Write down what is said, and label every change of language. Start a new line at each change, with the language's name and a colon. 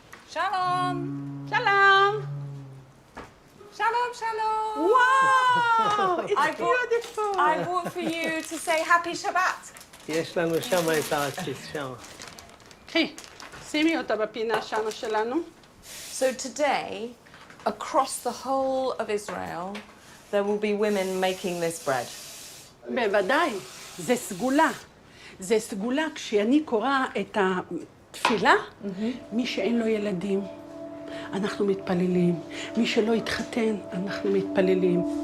Hebrew: Shalom! Shalom! Shalom, shalom!
English: Wow! It's beautiful! I brought for you to say Happy Shabbat.
Hebrew: יש לנו שם את העציץ, שם. קחי, שימי אותה בפינה שמה שלנו.
English: So today, across the whole of Israel, there will be women making this bread.
Hebrew: בוודאי, זה סגולה. זה סגולה כשאני קורא את התפילה, מי שאין לו ילדים, אנחנו מתפללים. מי שלא התחתן, אנחנו מתפללים.